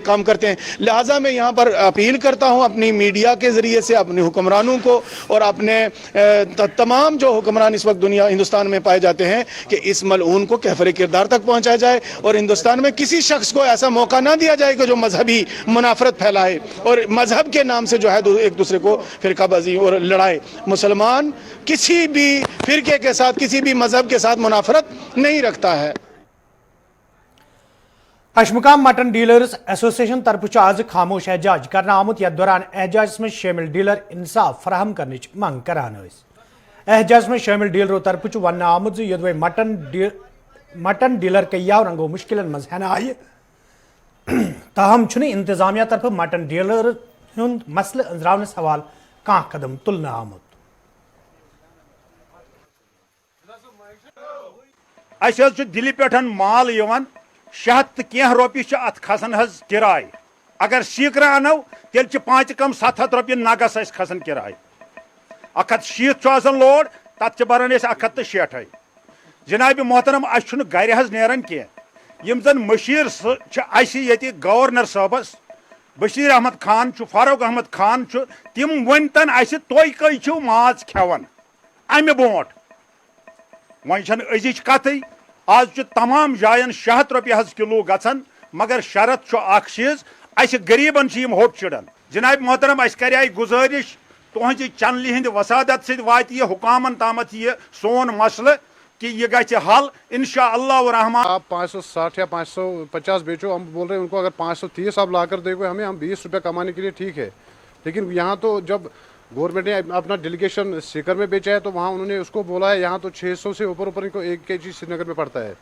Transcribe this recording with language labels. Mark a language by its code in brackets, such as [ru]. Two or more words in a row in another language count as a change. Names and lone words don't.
[ur] کام کرتے ہیں لہٰذا میں یہاں پر اپیل کرتا ہوں اپنی میڈیا کے ذریعے سے اپنے حکمرانوں کو اور اپنے تمام جو حکمران اس وقت دنیا ہندوستان میں پائے جاتے ہیں کہ اس ملعون کو کیفر کردار تک پہنچایا جائے اور ہندوستان میں کسی شخص کو ایسا موقع نہ دیا جائے کہ جو مذہبی منافرت پھیلائے اور مذہب کے نام سے جو ہے ایک دوسرے کو فرقہ بازی اور لڑائے مسلمان کسی بھی فرقے کے ساتھ کسی بھی مذہب کے ساتھ منافرت نہیں رکھتا ہے [ks] اشمقام مٹن ڈیلرز ایسوسی ایشن طرف آز خاموش احتجاج کرنا آمت یتھ دوران [ur] احتجاج میں شامل [ks] ڈیلر انصاف فراہم کرنے منگ کران [ur] احتجاج میں شامل [ks] ڈیلروں طرف ون آمت یدوے مٹن ڈیلر کیا رنگو مشکل مز ہین آئی تاہم انتظامیہ طرف مٹن ڈیلر ہند مسئلہ انزراونس حوالہ کان قدم تلنا آمت اس دلی پہ مال یوان 600 تہ کینٛہہ رۄپیہِ ات کھسان حظ کرائے اگر سیکرا انو تیل 5 کم 700 رۄپیہِ نگس اس کھسان کرائے 160 آسان لوڈ تت بران 160 جناب محترم اس گھر حظ نیران کینٛہہ یم زن مشیر ییٚتہِ گورنر صٲبس بشیر احمد خان فاروق احمد خان تم ونتن اس تھی کئی چھو ماز کھیون امہ برونٹ وۄنۍ چھنہٕ أزِچ کتھٕے آز تمام جائن 600 رۄپیہِ حظ کلو گژھان مگر شرط چھُ اکھ چیٖز اسہِ غریٖبن چھِ یِم ہوٚٹ چِڑان جناب محترم اسہِ کرے گزٲرِش تُہنٛزِ چنلہِ ہٕنٛدِ وسادت سۭتۍ واتہِ یہِ حُکامن تامتھ یہِ سون مسلہٕ کہ یہ گژھِ حل [ar] انشاءاللہ الرحمن. [ur] آپ 560 یا 550 بیچو, ہم بول رہے ہیں ان کو اگر 530 آپ لا کر دے گے ہمیں, ہم 20 روپے کمانے کے لیے ٹھیک ہے. لیکن یہاں تو جب گورنمنٹ نے اپنا ڈیلیگیشن سیکر میں بیچا ہے تو وہاں انہوں نے اس کو بولا ہے یہاں تو 600 سے اوپر ان کو 1 kg سری نگر میں پڑتا ہے.